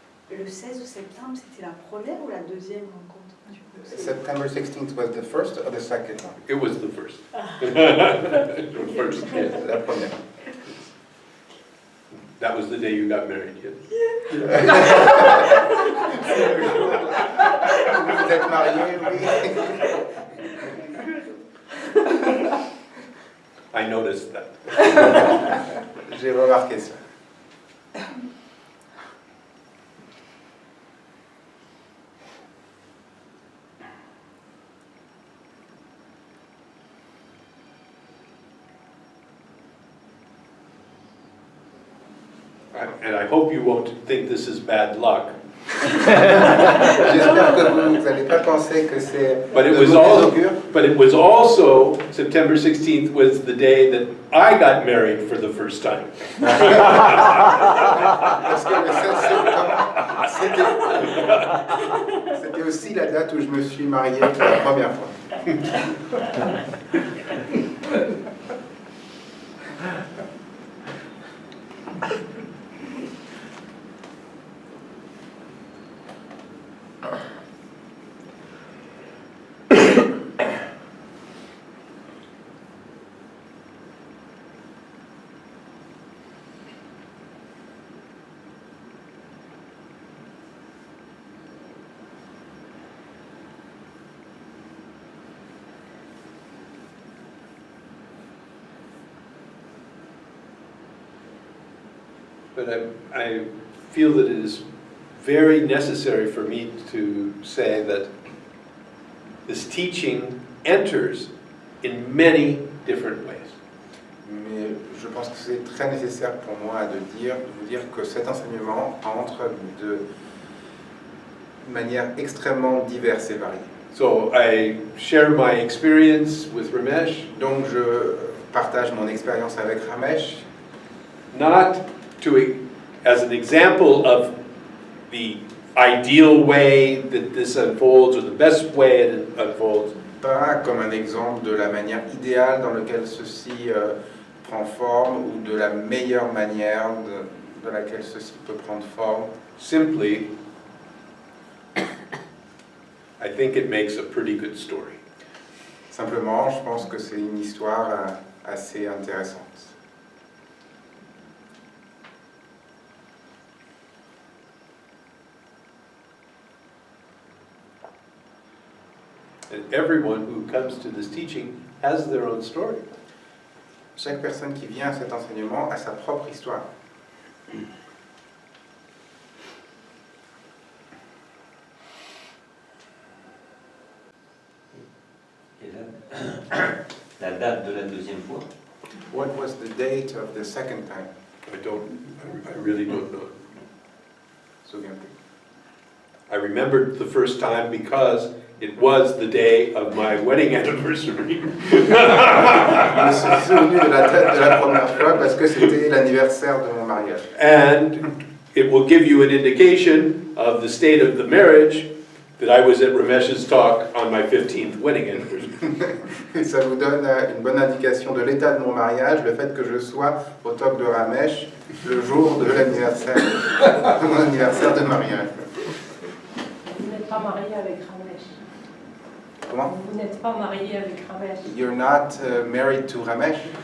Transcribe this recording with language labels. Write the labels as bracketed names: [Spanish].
[French] Le 16 septembre, c'était la première ou la deuxième rencontre du coup? [English] September 16th was the first or the second one? It was the first. The first, yes. [French] La première. [English] That was the day you got married, yes? [French] Vous êtes mariés, oui. [English] I noticed that. [French] J'ai remarqué ça. [English] And I hope you won't think this is bad luck. [French] J'espère que vous n'allez pas penser que c'est [English] But it [French] de [English] was [French] mauvais [English] all, [French] augure. [English] but it was also, September 16th was the day that I got married for the first time. [French] Parce que le 16 septembre, c'était aussi la date où je me suis marié pour la première fois. [English] But I feel that it is very necessary for me to say that this teaching enters in many different ways. [French] Mais je pense que c'est très nécessaire pour moi de vous dire que cet enseignement entre de manière extrêmement diverse et variée. [English] So I share my experience with Ramesh, [French] Donc je partage mon expérience avec Ramesh, [English] not as an example of the ideal way that this unfolds or the best way it unfolds, [French] pas comme un exemple de la manière idéale dans laquelle ceci prend forme ou de la meilleure manière de laquelle ceci peut prendre forme. [English] simply, I think it makes a pretty good story. [French] Simplement, je pense que c'est une histoire assez intéressante. [English] And everyone who comes to this teaching has their own story. [French] Chaque personne qui vient à cet enseignement a sa propre histoire. Et la date de la deuxième fois? [English] What was the date of the second time? I really don't know. [French] Souviens-vous. [English] I remembered the first time because it was the day of my wedding anniversary. [French] Je me suis souvenu de la date de la première fois parce que c'était l'anniversaire de mon mariage. [English] And it will give you an indication of the state of the marriage that I was at Ramesh's talk on my 15th wedding anniversary. [French] Et ça vous donne une bonne indication de l'état de mon mariage, le fait que je sois au talk de Ramesh le jour de l'anniversaire, de mon anniversaire de mariage. Vous n'êtes pas marié avec Ramesh. Comment? Vous n'êtes pas marié avec Ramesh. [English] You're not married to Ramesh?